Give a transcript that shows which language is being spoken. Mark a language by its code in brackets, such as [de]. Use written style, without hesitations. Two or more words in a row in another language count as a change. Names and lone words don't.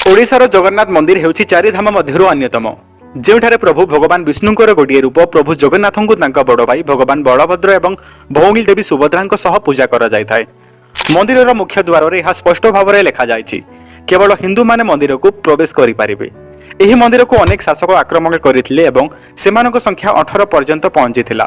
[or] ଓଡ଼ିଶାର ଜଗନ୍ନାଥ ମନ୍ଦିର ହେଉଛି ଚାରି ଧାମ ମଧ୍ୟରୁ ଅନ୍ୟତମ, ଯେଉଁଠାରେ ପ୍ରଭୁ ଭଗବାନ ବିଷ୍ଣୁଙ୍କର ଗୋଟିଏ ରୂପ ପ୍ରଭୁ ଜଗନ୍ନାଥଙ୍କୁ ତାଙ୍କ ବଡ଼ ଭାଇ ଭଗବାନ ବଳଭଦ୍ର ଏବଂ ଭଉଣୀ ଦେବୀ ସୁଭଦ୍ରାଙ୍କ ସହ ପୂଜା କରାଯାଇଥାଏ। ମନ୍ଦିରର ମୁଖ୍ୟ ଦ୍ୱାରରେ ଏହା ସ୍ପଷ୍ଟ ଭାବରେ ଲେଖାଯାଇଛି, କେବଳ ହିନ୍ଦୁମାନେ ମନ୍ଦିରକୁ ପ୍ରବେଶ କରିପାରିବେ। ଏହି ମନ୍ଦିରକୁ ଅନେକ ଶାସକ ଆକ୍ରମଣ କରିଥିଲେ ଏବଂ ସେମାନଙ୍କ ସଂଖ୍ୟା 18 ପର୍ଯ୍ୟନ୍ତ ପହଞ୍ଚିଥିଲା।